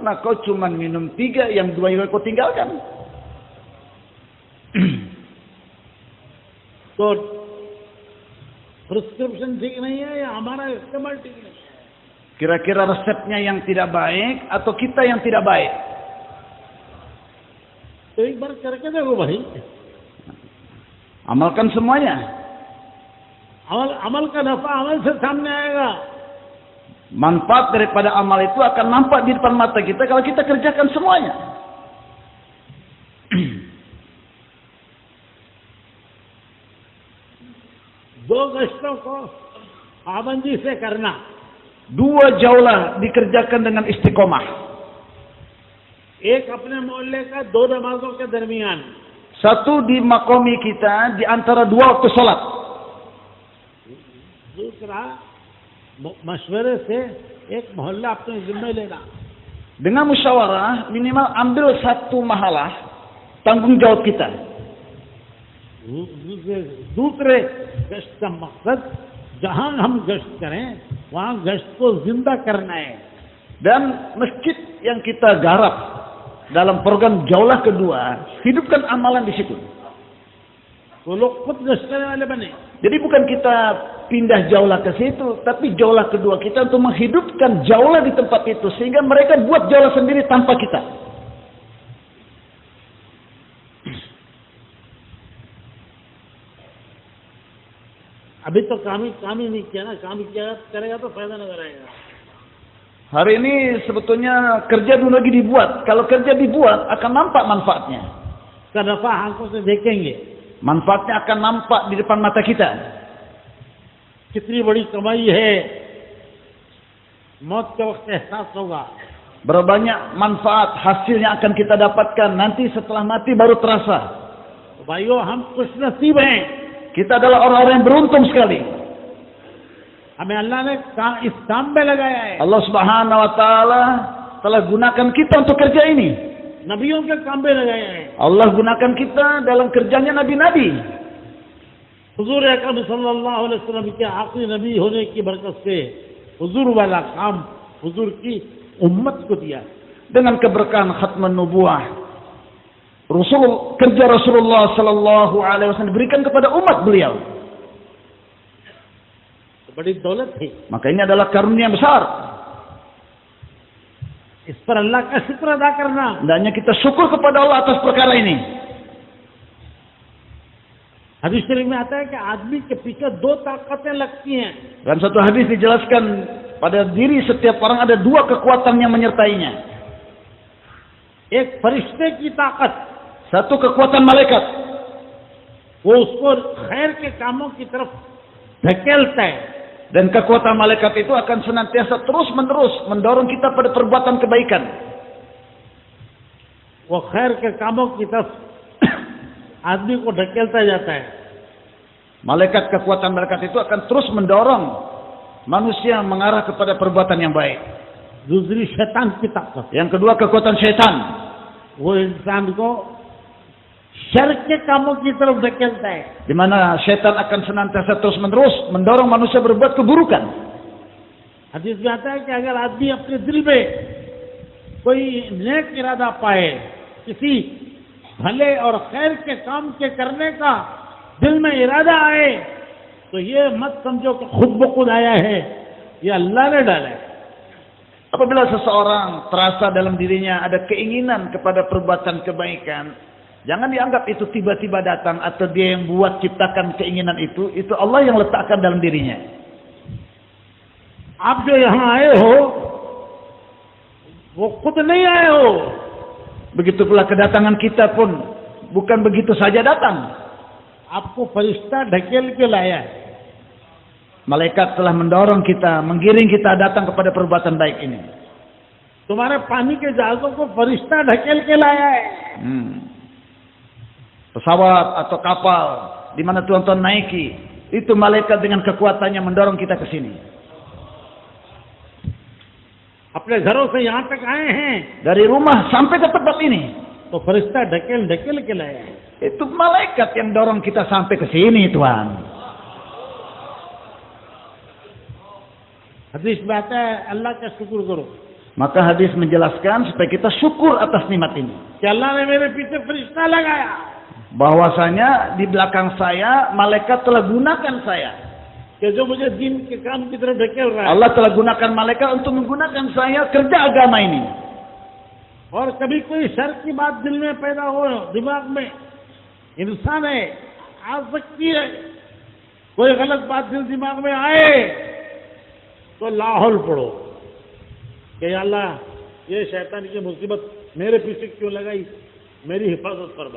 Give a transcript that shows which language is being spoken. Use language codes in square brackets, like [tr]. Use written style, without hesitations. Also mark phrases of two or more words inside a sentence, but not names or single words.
[ms] Nah, kau cuma minum 3, yang 2 yang kau tinggalkan. [hi] तो प्रिस्क्रिप्शन ठीक नहीं है या हमारा इस्तेमाल ठीक नहीं है? [ms] Kira-kira resepnya yang tidak baik atau kita yang tidak baik? [hi] तो एक बार करके देखो भाई. [ms] Amalkan semuanya. [hi] अमल का नफा अमल से सामने आएगा. [ms] Manfaat daripada amal itu akan nampak di depan mata kita kalau kita kerjakan semuanya. [hi] दो गश्तों को पाबंदी से करना. [ms] 2 jauhlah dikerjakan dengan istiqomah. [hi] एक अपने मोहल्ले का 2 नमाजों के दरमियान. [ms] 1 di makomi kita di antara 2 waktu salat. [hi] दूसरा मशवरे से एक मोहल्ला अपने जिम्मे लेना. [ms] Dengan musyawarah minimal ambil 1 mahalah tanggung jawab kita. [hi] दूसरे गश्त का मकसद जहां हम गश्त करें वहां गश्त को जिंदा करना है. [ms] Dan masjid yang kita garap dalam program jaulah kedua, hidupkan amalan di situ. [hi] वो लोग खुद गश्त करने वाले बने. [ms] Jadi bukan kita pindah jaulah ke situ, tapi jaulah kedua kita untuk menghidupkan jaulah di tempat itu sehingga mereka buat jaulah sendiri tanpa kita. [hi] अभी तो काम ही नहीं किया ना. काम किया करेगा तो फायदा नजर आएगा. [ms] Hari ini sebetulnya kerja dulu lagi dibuat. Kalau kerja dibuat akan nampak manfaatnya. [hi] उसका नफा आंखों से देखेंगे. [ms] Manfaatnya akan nampak di depan mata kita. [hi] कितनी बड़ी कमाई है, मौत के वक्त एहसास होगा. [ms] Berapa banyak manfaat hasil yang akan kita dapatkan nanti setelah mati baru terasa. [hi] भाइयों हम खुश नसीब हैं. [ms] Kita adalah orang-orang yang beruntung sekali. [hi] हमें अल्लाह ने इस काम में लगाया है. [ms] Allah [ar] سبحانه وتعالى [ms] telah gunakan kita untuk kerja ini. [hi] नबियों के काम में लगाया है. [ms] Allah gunakan kita dalam kerjanya nabi-nabi. [hi] हुजूर अकरम [ar] صلى الله عليه وسلم [hi] के आखिरी नबी होने की बरकत से हुजूर वाला काम हुजूर की उम्मत को दिया। [ms] Dengan keberkahan [ar] ختم النبوة, [ms] kerja Rasulullah [ar] صلى الله عليه وسلم [ms] diberikan kepada umat beliau. [hi] बड़ी दौलत थी। [ms] Maka ini adalah karunia besar. [hi] इस पर अल्लाह का शुक्र अदा करना। [ms] Hendaknya kita syukur kepada Allah atas perkara ini. [hi] हदीस शरीफ में आता है कि आदमी के पीछे दो ताकतें लगती हैं। [ms] Dalam satu hadis dijelaskan pada diri setiap orang ada dua kekuatan yang menyertainya. [hi] एक फरिश्ते की ताकत, [ms] Satu kekuatan malaikat. [hi] वो उसको खैर के कामों की तरफ धकेलता है। [ms] Dan kekuatan malaikat itu akan senantiasa terus-menerus mendorong kita pada perbuatan kebaikan. [hi] वो खैर के कामों की तरफ आदमी को ढकेलता जाता है। [ms] Kekuatan malaikat itu akan terus mendorong manusia mengarah kepada perbuatan yang baik. [hi] दूसरी शैतान की ताकत, [ms] Yang kedua kekuatan syaitan. [hi] वो इंसान को शर के कामों की तरफ धकेलता है। [ms] Di mana syaitan akan senantiasa terus-menerus mendorong manusia berbuat keburukan. [hi] हदीस में आता है कि अगर आदमी अपने दिल में कोई नेक इरादा पाए, किसी भले और खैर के काम के करने का दिल में इरादा आए, तो ये मत समझो कि खुद ब खुद आया है, ये अल्लाह ने डाला है। [ms] Apabila seseorang terasa dalam dirinya ada keinginan kepada perbuatan kebaikan, jangan dianggap itu tiba-tiba datang atau dia yang buat ciptakan keinginan itu Allah yang letakkan dalam dirinya. [hi] आप जो यहाँ आए हो, वो खुद नहीं आए हो। [ms] Begitu pula kedatangan kita pun bukan begitu saja datang. [hi] आपको फरिश्ता ढकेल के लाया है। [ms] Malaikat telah mendorong kita, menggiring kita datang kepada perbuatan baik ini. [hi] तुम्हारे पानी के जहाजों को फरिश्ता ढकेल के लाया है। [ms] Pesawat atau kapal di mana tuan-tuan naiki, itu malaikat dengan kekuatannya mendorong kita ke sini. [hi] अपने घरों से यहाँ तक आए हैं, [ms] Dari rumah sampai ke tempat ini, [hi] तो फरिश्ता ढकेल के लाया है। [ms] itu malaikat yang dorong kita sampai ke sini, Tuhan. [hi] हदीस में आता है अल्लाह का शुक्र करो [ms] Maka hadis menjelaskan supaya kita syukur atas nikmat ini. [hi] कि अल्लाह ने मेरे पीछे फरिश्ता लगाया। [ms] Bahwasanya di belakang saya malaikat telah gunakan saya. [hi] कि जो मुझे दीन के काम की तरफ ढकेल रहा है। [ms] Allah telah gunakan malaikat untuk menggunakan saya kerja agama ini. [hi] और कभी कोई शर की बात दिल में पैदा हो, दिमाग में इंसान है, आ सकती है, कोई गलत बात दिमाग में आए तो लाहौल पढ़ो कि अल्लाह ये शैतान की मुसीबत मेरे पीछे क्यों लगाई, मेरी हिफाजत फरमा।